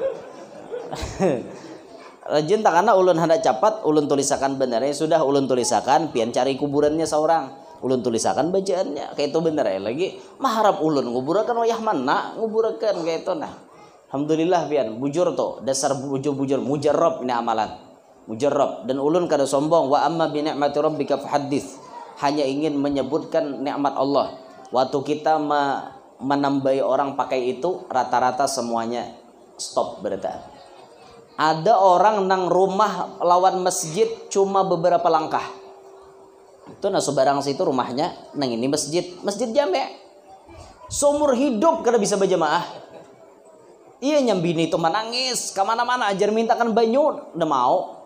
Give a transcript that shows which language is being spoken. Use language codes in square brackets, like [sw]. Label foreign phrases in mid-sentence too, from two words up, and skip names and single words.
[bjn] Rajin tak karena ulun hendak cepat ulun tulisakan benarnya sudah ulun tulisakan pian cari kuburannya seorang. Ulun tulisakan bacaannya kayak itu bener ya lagi. Maharap ulun nguburakan wayah mana nguburakan kayak itu nah. Alhamdulillah pian bujur to dasar bujur mujarrab ini amalan mujarrab dan ulun kada sombong. [ar] وأما بنعمة ربك فحدث, [bjn] hanya ingin menyebutkan nikmat Allah. Waktu kita menambahi orang pakai itu rata-rata semuanya stop berarti. Ada orang nang rumah lawan masjid cuma beberapa langkah. Itu nah sebarang situ rumahnya nang ini masjid jame. Seumur hidup kada bisa berjamaah. Iya nyambini itu menangis kemana-mana ajar mintakan banyu udah mau.